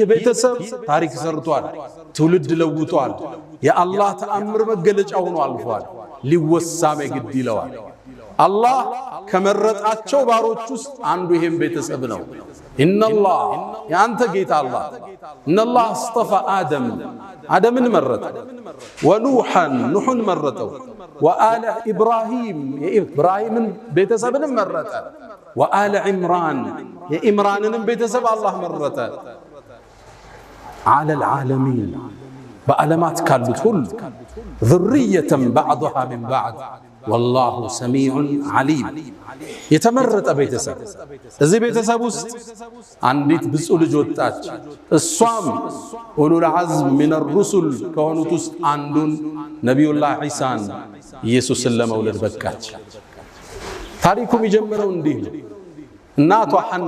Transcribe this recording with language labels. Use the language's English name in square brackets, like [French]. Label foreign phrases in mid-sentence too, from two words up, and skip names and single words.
[Amharic] ቤተሰብ ታሪክ ሰርቷል ትውልድ ለውጧል የአላህ ተአምር መገለጫ ሆኖ አልፏል ሊወሳም ግድ ይለዋል አላህ ከመረጣቸው ባሮች ውስጥ አንዱ ይሄም ቤተሰብ ነው ኢነላህ ያንተ ጌታ አላህ [Arabic] إن الله اصطفى [Amharic] አደምን መረጠ ወኑሐን ኑህን መረጠው [Arabic] وآل إبراهيم [Amharic] የኢብራሂምን ቤተሰብን መረጠ [Arabic] وآل عمران [Amharic] የዕምራንንም ቤተሰብ አላህ መረጠ [Arabic] على العالمين [Amharic] በዓለማት ካሉት ሁሉ [Arabic] ذرية بعضها من بعض والله سميع عليم [Amharic] የተመረጠ ቤተሰብ እዚህ ቤተሰብ ውስጥ አንዲት ብፁዕ ልጅ ወጣች እሷም ኡሉል [Arabic] عزم من الرسل [Amharic] ከሆኑት ውስጥ አንዱን ነብዩላህ ዒሳን ኢየሱስን ለመውለድ በቃች ታሪኩ የሚጀምረው እንዲህ ነው እናቷ ሐና